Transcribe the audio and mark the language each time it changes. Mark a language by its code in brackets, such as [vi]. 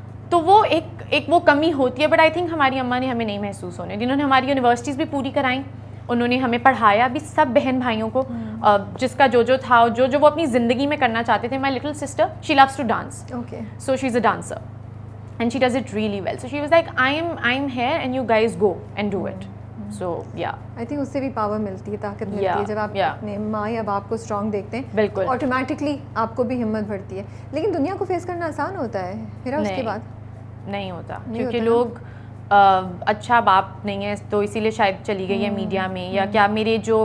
[hi] तो वो एक वो कमी होती है. [en] but I think [hi] हमारी अम्मा ने हमें नहीं महसूस होने, जिन्होंने हमारी यूनिवर्सिटीज़ भी पूरी कराई, उन्होंने हमें पढ़ाया भी, सब बहन भाइयों को, जिसका जो था, जो वो अपनी ज़िंदगी में करना चाहते थे. [en] My little sister, she loves to dance, so she is a dancer and she does it really well. So she was like, I'm here and you guys go and do it. So yeah, I think [hi] उससे भी power मिलती है, ताकत मिलती है. जब आप अपने माँ या बाप को स्ट्रॉन्ग देखते हैं, बिल्कुल ऑटोमेटिकली आपको भी हिम्मत बढ़ती है. लेकिन दुनिया को फेस करना आसान होता है फिर उसके बाद? नहीं होता, क्योंकि लोग अच्छा बाप नहीं है तो इसीलिए शायद चली गई है मीडिया में, या क्या मेरे जो